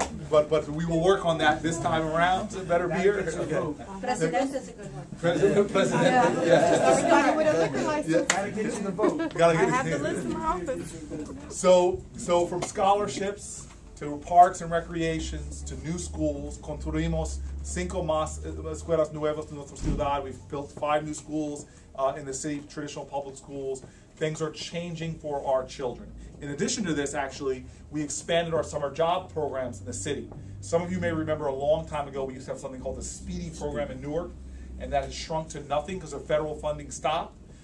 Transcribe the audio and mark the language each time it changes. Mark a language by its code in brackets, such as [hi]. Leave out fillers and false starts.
[en] But we will work on that this time around, better beer. President is a good one. President, yeah. Starting with a liquor license. Gotta get you the vote. I have to list my office. So from scholarships to parks and recreations to new schools, [es] construimos 5 más escuelas nuevas en nuestra ciudad. [en] We've built 5 new schools in the city, traditional public schools. Things are changing for our children. In addition to this, actually, we expanded our summer job programs in the city. Some of you may remember a long time ago we used to have something called the Speedy program in Newark, and that has shrunk to nothing because of federal funding stopped.